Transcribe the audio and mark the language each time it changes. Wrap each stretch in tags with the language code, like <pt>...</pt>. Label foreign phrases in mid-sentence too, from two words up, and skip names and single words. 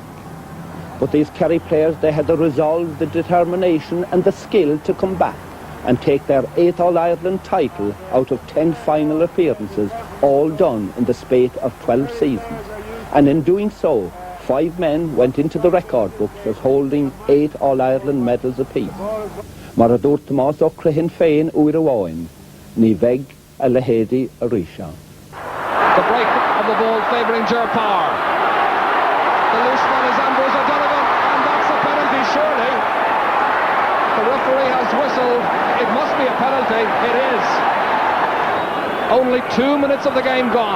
<en>But these Kerry players, they had the resolve, the determination and the skill to come back and take their 8th All-Ireland title out of 10 final appearances, all done in the spate of 12 seasons. And in doing so, 5 men went into the record books as holding 8 All-Ireland medals apiece.</en> <ga>Mar a dúirt Tomás ó Cruihin féin uair a bháin, ní bheidh a lehéadí a ríse.</ga> <en>The break of the ball favouring Ger Power. The loose one is Ambrose O'Donovan, and that's a penalty, surely. The referee has whistled. It must be a penalty. It is. Only 2 minutes of the game gone.</en>